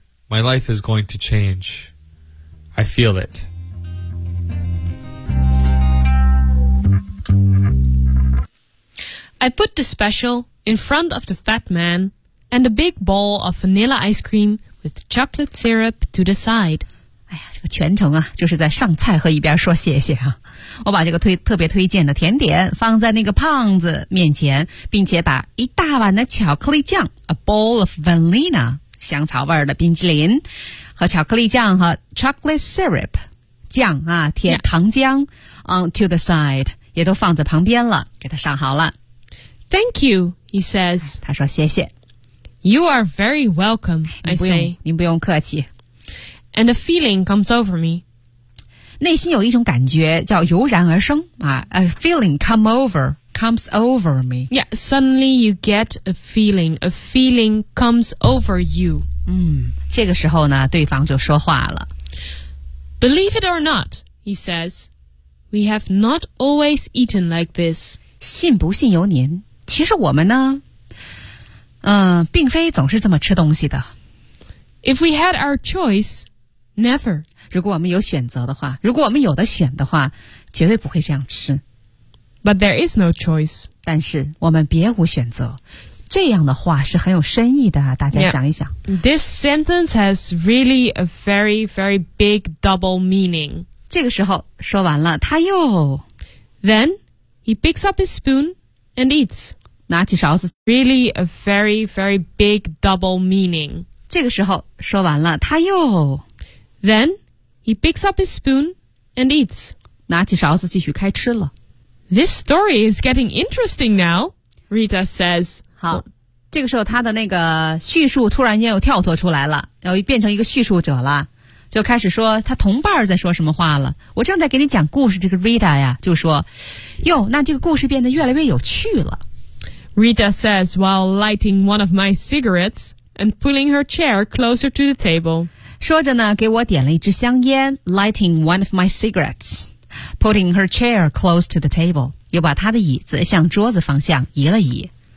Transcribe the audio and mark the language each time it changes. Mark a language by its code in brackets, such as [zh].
[en] My life is going to change. I feel it. I put the special in front of the fat man and a big bowl of vanilla ice cream with chocolate syrup to the side. [zh] 哎呀，这个全程啊，就是在上菜和一边说谢谢啊。我把这个特别推荐的甜点放在那个胖子面前，并且把一大碗的巧克力酱 ， [en] a bowl of vanilla [zh] 香草味的冰淇淋，和巧克力酱和 [en] chocolate syrup [zh] 酱啊，甜糖浆 [en] on to the side [zh] 也都放在旁边了，给他上好了。 [en] Thank you, he says. [zh] 他说谢谢。 [en] You are very welcome. I say, [zh] 您不用客气。 [en] and a feeling comes over me. [zh] 内心有一种感觉叫油然而生、啊、 [en] a feeling comes over me. Yeah, suddenly you get a feeling comes over you.、 [zh] 嗯、这个时候呢对方就说话了。 [en] Believe it or not, he says, we have not always eaten like this. [zh] 信不信由您，其实我们呢并非总是这么吃东西的。 [en] If we had our choice, never. [zh] 如果我们有选择的话，如果我们有的选的话，绝对不会这样吃。 [en] But there is no choice. [zh] 但是我们别无选择。这样的话是很有深意的啊，大家想一想。 [en] Yeah. This sentence has really a very, very big double meaning. [zh] 这个时候说完了，他又。 [en] Then he picks up his spoon and eats. [zh] 拿起勺子 [en] Really a very, very big double meaning. [zh] 这个时候说完了他又 [en] Then he picks up his spoon and eats. [zh] 拿起勺子继续开吃了 [en] This story is getting interesting now, Rita says. [zh] 好这个时候他的那个叙述突然间又跳脱出来了又变成一个叙述者了就开始说他同伴在说什么话了我正在给你讲故事这个 Rita 呀就说哟那这个故事变得越来越有趣了 [en] Rita says while lighting one of my cigarettes and pulling her chair closer to the table. [zh] 说着呢给我点了一支香烟 [en] lighting one of my cigarettes, putting her chair close to the table, [zh] 又把她的椅子向桌子方向移了移。